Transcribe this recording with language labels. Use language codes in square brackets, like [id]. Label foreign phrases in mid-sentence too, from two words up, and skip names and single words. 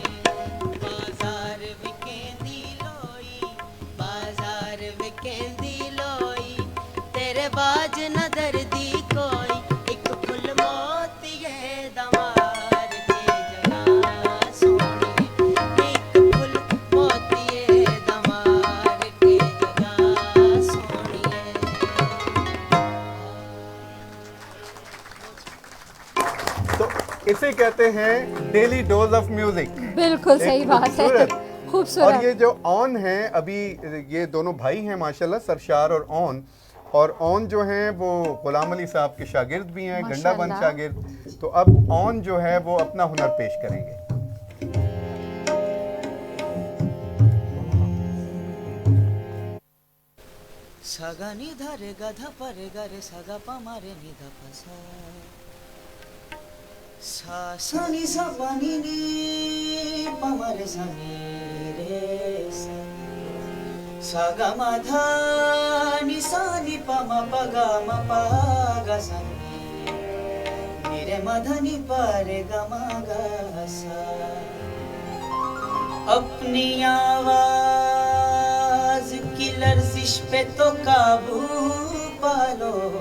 [pa] ਬਾਜ਼ਾਰ ਵਿਕੇਂਦੀ ਲੋਈ, ਬਾਜ਼ਾਰ ਵਿਕੇਂਦੀ ਲੋਈ, ਤੇਰੇ ਬਾਜ ਨਦਰ ਦੀ ਕੋਈ, ਇੱਕ ਫੁੱਲ ਮੋਤੀਏ ਦਵਾਰ ਕੇ ਜਗਾ ਸੋਹਣੀਏ, ਇੱਕ ਫੁੱਲ ਮੋਤੀਏ ਦਵਾਰ ਕੇ ਜਗਾ ਸੋਹਣੀਏ। [hi] तो इसे कहते हैं [en] daily dose of music. [hi] बिल्कुल सही बात है, खूबसूरत। और ये जो ऑन है, अभी ये दोनों भाई हैं माशाल्लाह, सरशार और ऑन जो हैं वो गुलाम अली साहब के शागिर्द भी हैं, गंडा बंद शागिर्द। तो अब ऑन जो है वो अपना हुनर पेश करेंगे। सगा निधा रे गधा परे गरे सगा पमा रे निधा पसा, सा सा नि सा पा नि नि प म रे सा नि रे सा ग म ध नि सा नि प म प ग म प ग सा नि रे म ध नि प रे ग म ग सा। अपनी आवाज की लर्जिश पे तो काबू पालो,